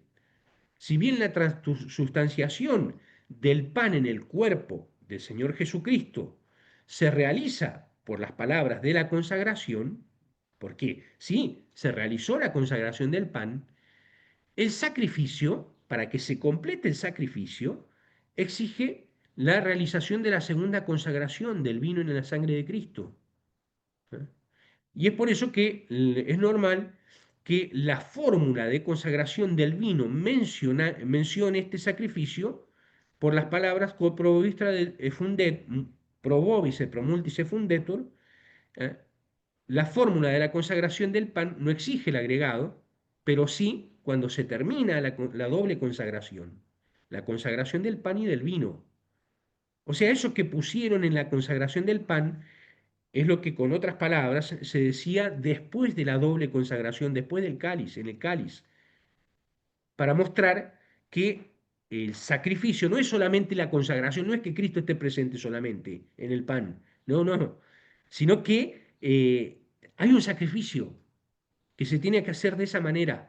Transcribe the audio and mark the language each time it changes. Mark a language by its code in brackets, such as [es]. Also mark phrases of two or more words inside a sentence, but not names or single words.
[es] Si bien la transustanciación del pan en el cuerpo del Señor Jesucristo se realiza por las palabras de la consagración, porque sí, se realizó la consagración del pan, el sacrificio, para que se complete el sacrificio, exige la realización de la segunda consagración del vino en la sangre de Cristo. ¿Eh? Y es por eso que es normal que la fórmula de consagración del vino mencione este sacrificio por las palabras [la] quod pro vobis pro vobis et pro multis fundetur. [es] ¿Eh? La fórmula de la consagración del pan no exige el agregado, pero sí cuando se termina la doble consagración, la consagración del pan y del vino. O sea, eso que pusieron en la consagración del pan es lo que con otras palabras se decía después de la doble consagración, después del cáliz, en el cáliz, para mostrar que el sacrificio no es solamente la consagración, no es que Cristo esté presente solamente en el pan, no, no, sino que hay un sacrificio que se tiene que hacer de esa manera.